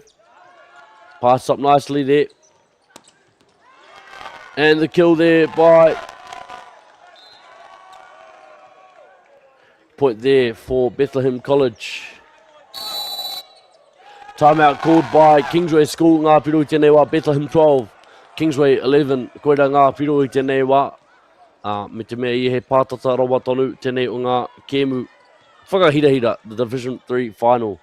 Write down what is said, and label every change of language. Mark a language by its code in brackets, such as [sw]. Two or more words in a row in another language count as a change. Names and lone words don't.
[en] Pass up nicely there. And the kill there by point there for Bethlehem College. Timeout called by Kingsway School. [mi] Ngā piro I tēnei wā, Bethlehem 12. Kingsway 11. Koera ngā piro I tēnei wā. Me te mea I he pātata rawa tonu tēnei o ngā kēmu. Whakahira, [en] the Division 3 final.